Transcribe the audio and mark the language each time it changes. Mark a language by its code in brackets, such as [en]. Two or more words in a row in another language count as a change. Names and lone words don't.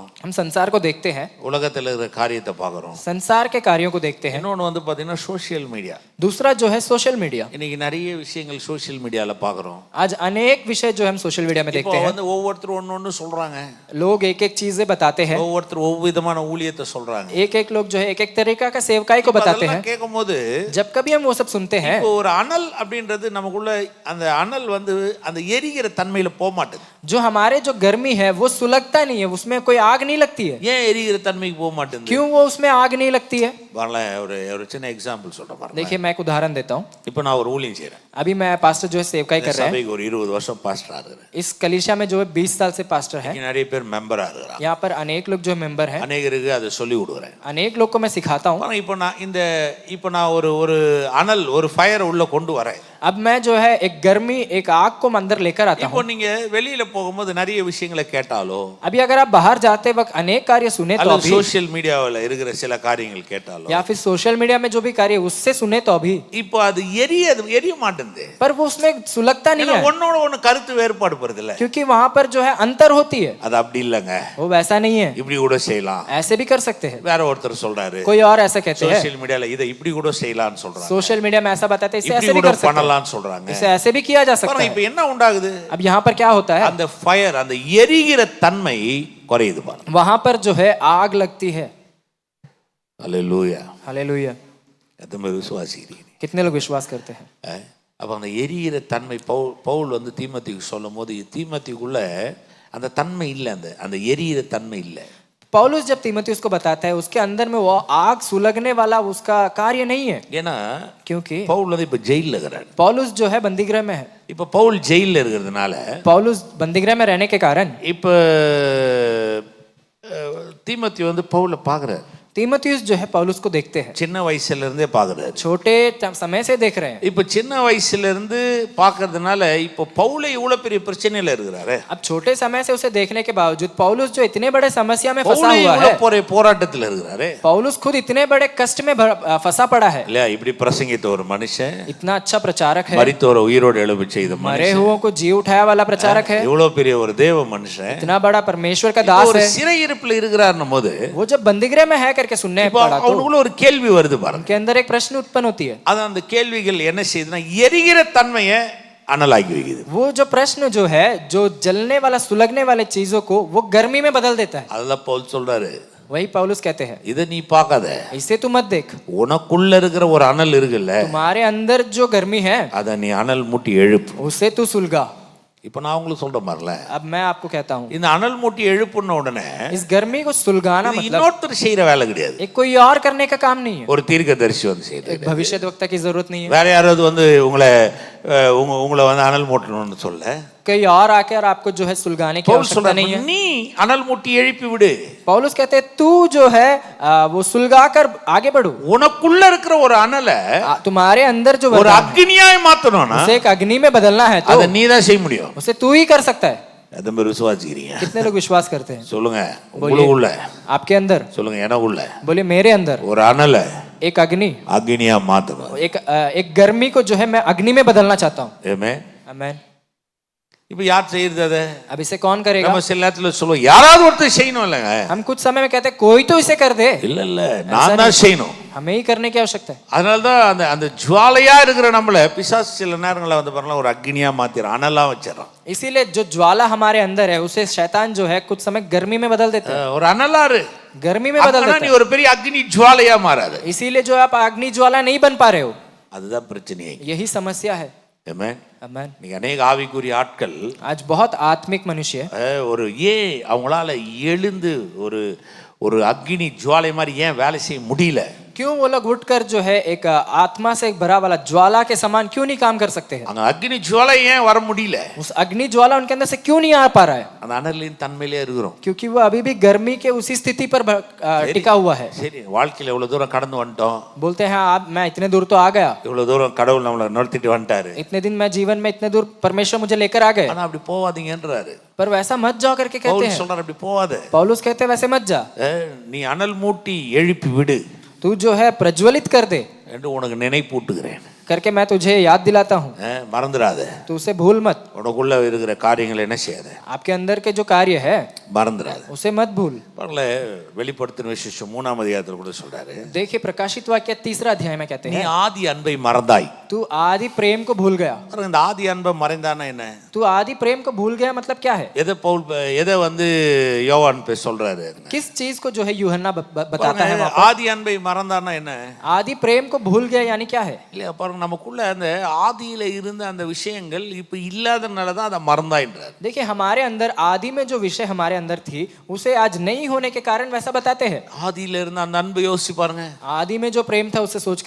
[hi] हम संसार को देखते हैं, [ta] உலகத்தில் இருக்கிற காரியத்தை பார்க்குறோம். [hi] संसार के कार्यों को देखते हैं। [ta] இன்னொன்று வந்து பார்த்தீங்கன்னா [en] social media. [hi] दूसरा जो है [en] social media, [ta] இன்னைக்கு நிறைய விஷயங்கள் [en] social mediaவில் [ta] பார்க்குறோம். [hi] आज अनेक विषय जो हम [en] social media [hi] में [ta] இப்போ [hi] देखते हैं। [ta] வந்து ஒவ்வொருத்தரும் ஒன்று சொல்கிறாங்க, [hi] लोग एक एक चीजें बताते हैं, [ta] ஒவ்வொருத்தர் ஒவ்வொரு விதமான ஊழியத்தை சொல்கிறாங்க. [hi] एक एक लोग जो है एक एक तरीका का सेवकाई को बताते हैं। [ta] கேட்கும் போது [hi] जब कभी हम वो सब सुनते हैं, [ta] இப்போ ஒரு அனல் அப்படின்றது நமக்குள்ள, அந்த அனல் வந்து அந்த எரிகிற தன்மையில் போக மாட்டேது. [hi] जो हमारे जो गर्मी है वो सुलगता नहीं है, उसमें कोई आग नहीं लगती है। [ta] ஏன் எரிகிற தன்மைக்கு போக மாட்டேங்குது? [hi] क्यों वो उसमें आग नहीं लगती है? [ta] வரல ஒரு சின்ன எக்ஸாம்பிள் சொல்றேன் பாருங்க. [hi] देखिए मैं एक उदाहरण देता हूँ। [ta] இப்போ நான் ஒரு ஊழியம் செய்றேன். [hi] अभी मैं पास्टर जो है सेवकाई कर रहे हैं। [ta] சபைக்கு ஒரு 20 வருஷம் பாஸ்டரா இருக்கிறேன். [hi] इस कलीसिया में जो है 20 साल से पास्टर है। [ta] இங்க நிறைய பேர் மெம்பரா இருக்கிறாங்க. [hi] यहाँ पर अनेक लोग जो मेंबर हैं, [ta] அநேகருக்கு அதை சொல்லி விடுறேன். [hi] अनेक लोग को मैं सिखाता हूँ। [ta] இப்போ நான் ஒரு அனல் ஒரு ஃபயர் உள்ள கொண்டு வரேன். [hi] अब मैं जो है एक गर्मी एक आग को अंदर लेकर आता [ta] இப்போ [hi] हूँ। [ta] நீங்க வெளியில போகும்போது நிறைய விஷயங்களை கேட்டாலோ [hi] अभी अगर आप बाहर जाते वक्त अनेक कार्य सुने तो [ta] அல்லது [hi] अभी, [en] social mediaவில் [ta] இருக்கிற சில காரியங்கள் கேட்டாலோ [hi] या फिर [en] social media [hi] में जो भी कार्य उससे सुने तो अभी, [ta] இப்போ அது எரிய மாட்டேங்குது. [hi] पर वो उसमें सुलगता नहीं है, [ta] ஒன்னோட ஒண்ணு கருத்து வேறுபாடு படுது இல்ல. [hi] क्योंकि वहां पर जो है अंतर होती है। [ta] அது அப்படி இல்லங்க, [hi] वो वैसा नहीं है, [ta] இப்படி கூட செய்யலாம். [hi] ऐसे भी कर सकते हैं। [ta] வேற ஒருத்தர் சொல்றாரு [hi] कोई और ऐसा कहते हैं, [en] social mediaல [ta] இதை இப்படி கூட செய்யலாம்னு சொல்றாங்க. [en] social media [hi] में ऐसा बताते हैं, इसे [ta] இப்படி [hi] ऐसे भी [ta] கூட [hi] कर सकते हैं, [ta] பண்ணலாம்னு சொல்றாங்க. [hi] इसे ऐसे भी किया जा सकता [ta] பாருங்க [hi] है। [ta] இப்போ என்ன உண்டாகுது? [hi] अब यहाँ पर क्या होता है, [ta] அந்த ஃபயர் அந்த எரிகிற தன்மை குறையுது பாருங்க. [hi] वहां पर जो है आग लगती है। [ta] அல்லேலூயா. [hi] हालेलुया। [ta] எத்தனை விசுவாசிக்கிறீங்க? [hi] कितने लोग विश्वास करते हैं? [ta] அப்போ அந்த எரிகிற தன்மை பவுல் வந்து தீமோத்தேயுக்கு சொல்லும் போது தீமோத்தேயுக்குள்ள அந்த தன்மை இல்லை, அந்த எரிகிற தன்மை இல்லை. [hi] पौलुस जब तीमुथियुस को बताता है उसके अंदर में वो आग सुलगने वाला उसका कार्य नहीं है, [ta] ஏன்னா [hi] क्योंकि [ta] பவுல் வந்து இப்போ ஜெயிலில் இருக்கிறார். [hi] पौलुस जो है बंदीगृह में है। [ta] இப்போ பவுல் ஜெயிலில் இருக்கிறதுனால [hi] पौलुस बंदीगृह में रहने के कारण [ta] இப்போ தீமோத்தேயு வந்து பவுலை பார்க்குறாரு. [hi] तीमुथियुस जो है पौलुस को देखते हैं, [ta] சின்ன வயசுல இருந்தே பார்க்குறாரு. [hi] छोटे समय से देख रहे हैं। [ta] இப்போ சின்ன வயசுல இருந்து பார்க்கறதுனால இப்போ பவுலே இவ்வளவு பெரிய பிரச்சனையில இருக்கிறாரு. [hi] अब छोटे समय से उसे देखने के बावजूद पौलुस जो इतने बड़े समस्या में फंसा [ta] பவுலே [hi] हुआ है, [ta] இவ்வளவு போராட்டத்தில் இருக்கிறாரு. [hi] पौलुस खुद इतने बड़े कष्ट में फंसा पड़ा है। [ta] இல்லையா? இப்படி பிரசங்கித்த ஒரு மனுஷன், [hi] इतना अच्छा प्रचारक है, [ta] மரித்தோரை உயிரோடு எழுப்ப செய்த [hi] मरे [ta] மனுஷன், [hi] हुओं को जी उठाया वाला प्रचारक है, [ta] இவ்வளவு பெரிய ஒரு தேவ மனுஷன் [hi] इतना बड़ा परमेश्वर का दास [ta] ஒரு [hi] है। [ta] சிறையிருப்புல இருக்கிறார்னும் போது [hi] वो जब बंदीगृह में है करके सुनने पड़ा तो [ta] அவனுக்குள்ள ஒரு கேள்வி வருது பாருங்க. [hi] उनके अंदर एक प्रश्न उत्पन्न होती है। [ta] அது அந்த கேள்விகள் என்ன செய்யுதுன்னா எரிகிற தன்மையை அனலாக்கி வைக்குது. [hi] वो जो प्रश्न जो है, जो जलने वाला सुलगने वाले चीजों को वो गर्मी में बदल देता है। [ta] அதெல்லாம் பவுல் சொல்றாரு, [hi] वही पौलुस कहते हैं, [ta] இதை நீ பார்க்காத, [hi] इसे तू मत देख, [ta] உனக்குள்ள இருக்கிற ஒரு அனல் இருக்குல்ல, [hi] तुम्हारे अंदर जो गर्मी है [ta] அதை நீ அனல் மூட்டி எழுப்பு. [hi] उसे तू सुलगा। [ta] இப்போ நான் உங்களுக்கு சொல்ற மாதிரில [hi] अब मैं आपको कहता हूँ, [ta] இந்த அனல் மூட்டி எழுப்புன உடனே [hi] इस गर्मी को सुलगाना [ta] இது [hi] मतलब [ta] இன்னொருத்தர் செய்யற வேலை கிடையாது. [hi] एक कोई और करने का काम नहीं है, [ta] ஒரு தீர்க்கதரிசி வந்து செய்யறது. [hi] एक भविष्यद्वक्ता की जरूरत नहीं है, [ta] வேற யாராவது வந்து உங்களை வந்து அனல் மூட்டணும்னு சொல்ல, [hi] कोई और आकर आपको जो है सुलगाने की [ta] பவுல் [hi] आवश्यकता [ta] சொல்றாரு, [hi] नहीं है। [ta] நீ அனல் மூட்டி எழுப்பி விடு. [hi] पौलुस कहते हैं तू जो है वो सुलगा कर आगे बढ़ो। [ta] உனக்குள்ள இருக்கிற ஒரு அனலை [hi] तुम्हारे अंदर जो [ta] ஒரு [hi] वरदान है, [ta] அக்னியாய் மாத்தணும்னா [hi] उसे एक अग्नि में बदलना है तो [ta] அதை நீ தான் செய்ய முடியும். [hi] उसे तू ही कर सकता है। [ta] எத்தனை பேர் விசுவாசிக்கிறீங்க? [hi] कितने लोग विश्वास करते हैं? [ta] சொல்லுங்க. உங்களுக்குள்ள [hi] आपके अंदर [ta] சொல்லுங்க. எனக்குள்ள [hi] बोले मेरे अंदर [ta] ஒரு அனலை [hi] एक अग्नि, [ta] அக்னியா மாத்தணும். [hi] एक गर्मी को जो है मैं अग्नि में बदलना चाहता हूँ। [ta] ஆமென். [hi] आमेन। [ta] இப்போ யார் செய்யறது அதை? [hi] अब इसे कौन करेगा? [ta] நம்ம சில நேரத்துல சொல்லுவோம் யாராவது ஒருத்தர் செய்யணும் இல்லைங்க. [hi] हम कुछ समय में कहते हैं कोई तो इसे कर दे। [ta] இல்ல இல்ல, நான் தான் செய்யணும். [hi] हमें ही करने की आवश्यकता है। [ta] அதனால தான் அந்த ஜுவாலையா இருக்கிற நம்மள பிசாசு சில நேரங்களில் வந்து பாருங்களா ஒரு அக்னியா மாத்திரம் அனலா வச்சிடறான். [hi] इसीलिए जो ज्वाला हमारे अंदर है उसे शैतान जो है कुछ समय गर्मी में बदल देता है, [ta] ஒரு அனலாரு [hi] गर्मी में बदल देता [ta] நீ [hi] है। [ta] ஒரு பெரிய அக்னி ஜுவாலையா மாறாது. [hi] इसीलिए जो आप अग्नि ज्वाला नहीं बन पा रहे हो, [ta] அதுதான் பிரச்சனையே. [hi] यही समस्या है। [ta] ஆமென். [hi] आमेन। [ta] நீங்க अनेक ஆவிக்குரிய ஆட்கள் [hi] आज बहुत आत्मिक मनुष्य [ta] ஒரு அவங்களால எழுந்து ஒரு அக்னி ஜுவாலை மாதிரி ஏன் வேலை செய்ய முடியல? [hi] क्यों वो लोग उठकर जो है एक आत्मा से एक भरा वाला ज्वाला के समान क्यों नहीं काम कर सकते हैं? [ta] அந்த அக்னி ஜுவாலை ஏன் வர முடியல? [hi] उस अग्नि ज्वाला उनके अंदर से क्यों नहीं आ पा रहा है? [ta] அந்த அனலின் தன்மையிலே இருக்கிறோம். [hi] क्योंकि वो अभी भी गर्मी के उसी स्थिति पर टिका हुआ है। [ta] சரி, வாழ்க்கையில இவ்வளவு தூரம் கடந்து வந்துட்டோம், [hi] बोलते हैं आप मैं इतने दूर तो आ गया, [ta] இவ்வளவு தூரம் கடவுள் நம்மளை நிறுத்திட்டு வந்துட்டாரு, [hi] इतने दिन मैं जीवन में इतने दूर परमेश्वर मुझे लेकर आ गए, [ta] ஆனா அப்படி போவாதீங்கன்றாரு. [hi] पर वैसा मत जाओ करके कहते [ta] பவுல் [hi] हैं। [ta] சொல்றாரு அப்படி போவாத, [hi] पौलुस कहते हैं वैसे मत जा, [ta] நீ அனல் மூட்டி எழுப்பி விடு [hi] तू जो है प्रज्वलित कर दे [ta] என்று உனக்கு நினைப்பூட்டுகிறேன். [hi] करके मैं तुझे याद दिलाता हूँ। [ta] மறந்துடாத. [hi] तू उसे भूल मत, [ta] உனக்குள்ள இருக்கிற காரியங்களை என்ன செய்யாத, [hi] आपके अंदर के जो कार्य है [ta] மறந்துடாத. [hi] उसे मत भूल। [ta] பரல வெளிப்படுத்தின விசேஷம் 3ஆம் அதிகாரத்தில் கூட சொல்றாரு, [hi] देखिए प्रकाशित वाक्य 3 अध्याय में कहते [ta] நீ [hi] हैं [ta] ஆதி அன்பை மறந்தாய். [hi] तू आदि प्रेम को भूल गया। [ta] இந்த ஆதி அன்பை மறைந்தானா என்ன? [hi] तू आदि प्रेम को भूल गया मतलब क्या है? [ta] எதை வந்து யோவான் சொல்றாரு? [hi] किस चीज को जो है यूहन्ना बताता है? [ta] ஆதி அன்பை மறந்தானா என்ன? [hi] आदि प्रेम को भूल गया यानी क्या है? [ta] இல்லையா? பாருங்க, பாருங்க, நமக்குள்ள அந்த ஆதியில இருந்த அந்த விஷயங்கள் இப்ப இல்லாதனால தான் அதை மறந்தாயின்றார். [hi] देखिए हमारे अंदर आदि में जो विषय हमारे अंदर थी उसे आज नहीं होने के कारण वैसा बताते हैं। [ta] ஆதியில இருந்த அந்த அன்பு யோசிச்சு பாருங்க, [hi] आदि में जो प्रेम था उसे सोचकर